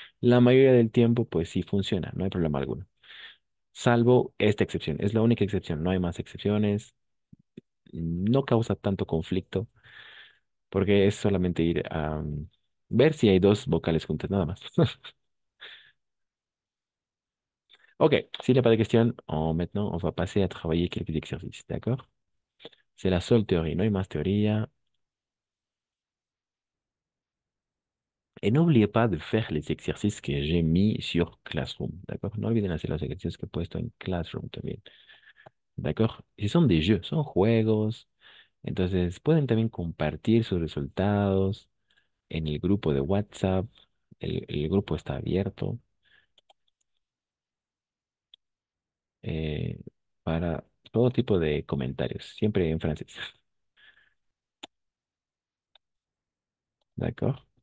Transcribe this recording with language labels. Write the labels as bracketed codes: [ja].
[es] La mayoría del tiempo, pues sí funciona, no hay problema alguno. Salvo esta excepción, es la única excepción, no hay más excepciones, no causa tanto conflicto, porque es solamente ir a ver si hay dos vocales juntas, nada más. [fr] Ok, s'il n'y a pas de questions, maintenant, on va passer à travailler quelques exercices, d'accord? C'est la seule théorie, [es] no hay más teoría. [fr] Et n'oubliez pas de faire les exercices que j'ai mis sur Classroom, d'accord? [es] No olviden hacer los ejercicios que he puesto en Classroom también, d'accord? Y son de jeux, son juegos, entonces pueden también compartir sus resultados en el grupo de WhatsApp, el grupo está abierto eh, para todo tipo de comentarios, siempre en francés, d'accord?